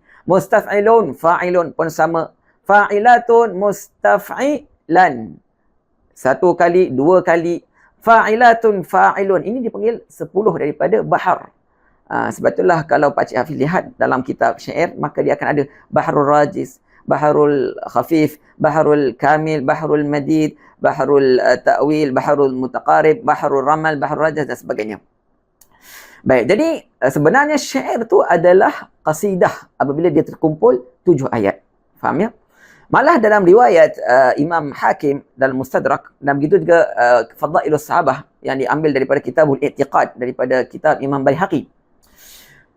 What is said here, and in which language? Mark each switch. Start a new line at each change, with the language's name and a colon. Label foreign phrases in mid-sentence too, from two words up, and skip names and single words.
Arabic: مستفعلن فاعلن
Malay: pun sama.
Arabic: فاعلاتن مستفعلن.
Malay: 1 kali, 2 kali.
Arabic: فاعلاتن فاعلن.
Malay: Ini dipanggil 10 daripada bahar. Sebab itulah kalau Pakcik Hafiz lihat dalam kitab syair, maka dia akan ada baharul rajiz, baharul khafif, baharul kamil, baharul madid, baharul ta'wil, baharul mutaqarib, baharul ramal, baharul rajaz dan sebagainya. Baik, jadi sebenarnya syair tu adalah qasidah apabila dia terkumpul 7 ayat. Faham ya? Malah dalam riwayat Imam Hakim dalam Mustadrak, dan begitu juga Fadailus Sahabah yang diambil daripada Kitabul I'tiqad daripada kitab Imam Baihaqi.